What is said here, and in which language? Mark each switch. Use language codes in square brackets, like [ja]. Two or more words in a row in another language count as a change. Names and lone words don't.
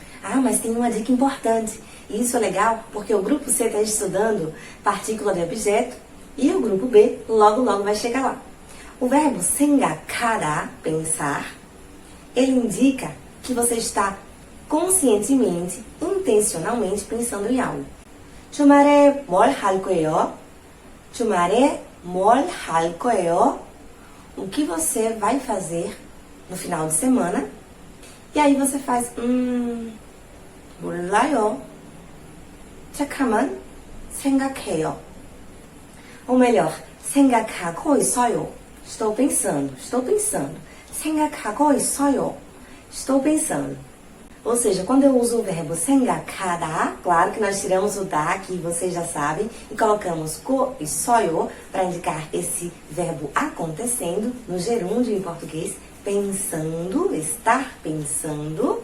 [pt] Ah, mas tem uma dica importante. E isso é legal porque o grupo C está estudando partícula de objeto e o grupo B logo vai chegar lá. O verbo 생각하다, pensar, ele indica que você está conscientemente, intencionalmente pensando em algo. [ko] 주말에 뭘 할 거예요? 주말에 뭘 할 거예요? [pt] O que você vai fazer no final de semana? E aí você faz, [ko] 몰라요. 잠깐만 생각해요. [pt] Ou melhor, [ko] 생각하고 있어요. [pt] Estou pensando. [ko] 생각하고 있어요. [pt] Estou pensando. Ou seja, quando eu uso o verbo 생각하다, claro que nós tiramos o da, que vocês já sabem, e colocamos ko e soyo para indicar esse verbo acontecendo no gerúndio em português, pensando, estar pensando.